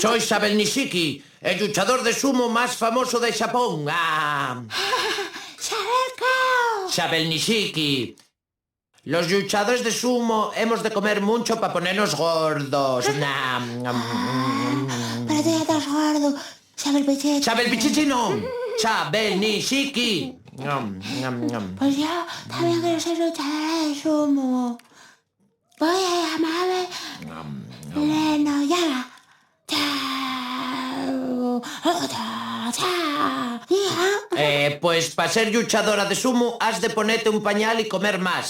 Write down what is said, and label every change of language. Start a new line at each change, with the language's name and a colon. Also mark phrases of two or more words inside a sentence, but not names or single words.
Spanish: Soy Xabel Nishiki, el luchador de sumo más famoso de Japón. ¡Xabel, cao! Xabel Nishiki. Los luchadores de sumo hemos de comer mucho para ponernos gordos. Pero tú ya estás gordo. Xabel Pichichi. Xabel Pichichi no. Xabel Nishiki. Pues yo también quiero ser luchadora de sumo. Voy a llamarme Leno Yaga. Chao. Chao. Pues para ser luchadora de sumo has de ponerte un pañal y comer más.